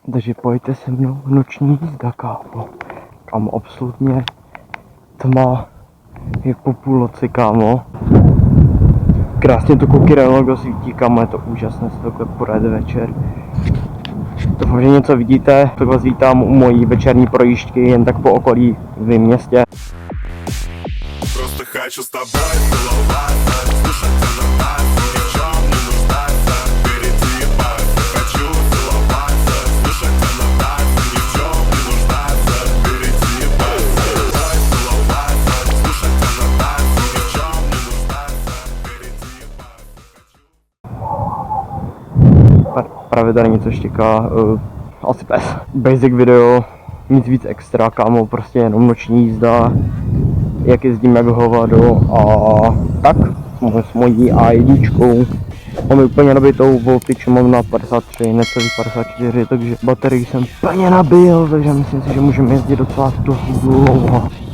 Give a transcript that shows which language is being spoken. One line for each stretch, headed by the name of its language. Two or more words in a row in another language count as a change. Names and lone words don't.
Czech: Takže pojďte se mnou noční jízda, kámo. Kámo, absolutně tma je po půlnoci, kámo. Krásně to kouky svítí, kámo, je to úžasné, se takhle projede večer. Doufám, že něco vidíte, tak vás vítám u mojí večerní projížďky jen tak po okolí v městě.
Russian: Просто хочу с тобой целоваться, слушать тебя на ни в чем не нуждаться, впереди ебаться, хочу целоваться, слушать тебя на ни в чем не нуждаться, впереди ебаться, целоваться, слушать тебя на ни в чем не нуждаться, впереди ебаться.
Czech: Právě tady něco štěká, asi pes.
English: Basic video,
Czech: nic víc extra, kámo, prostě jenom noční jízda, jak jezdím jak hovado a tak, s mojí A1. Mám úplně nabitou voltage, mám na 53, necelý 54, takže baterii jsem plně nabil, takže myslím si, že můžeme jezdit docela dlouho.